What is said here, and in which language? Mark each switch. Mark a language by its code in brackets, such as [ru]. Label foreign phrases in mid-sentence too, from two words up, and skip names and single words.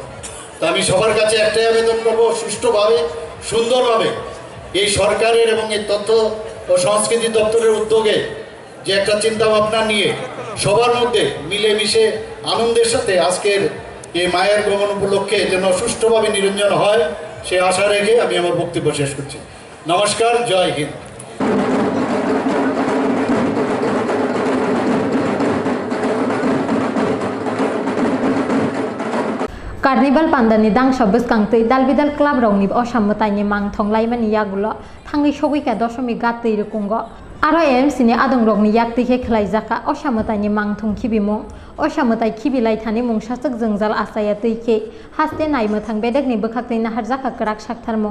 [bn] তো আমি সবার কাছে একটাই আবেদন করব, সুষ্ঠুভাবে সুন্দরভাবে এই সরকারের এবং এই তথ্য ও সংস্কৃতি দপ্তরের উদ্যোগে যে একটা চিন্তা ভাবনা নিয়ে সবার মধ্যে মিলেমিশে আনন্দের সাথে আজকের এই মায়ের গমন উপলক্ষে যেন সুষ্ঠুভাবে নিরঞ্জন হয়, সে আশা রেখে আমি আমার বক্তব্য শেষ করছি। নমস্কার, জয় হিন্দ। [trp] Carnival Panda ni dang shabbos kangtui dalbidal club rongni Ossa Mwtaino mang thonglaimanni yagulo thangi sogui ka doshmi gatui rukungo aro AMC ni adong rokni Yaktwi ke Rwjakha Ossa Mwtaino mang thong khibimung Ossa Mwtai khibilai thani mungsasuk jongjal asaya tuike haste naimethang bedekni bwkhaktui na Rwjakha krak saktharmung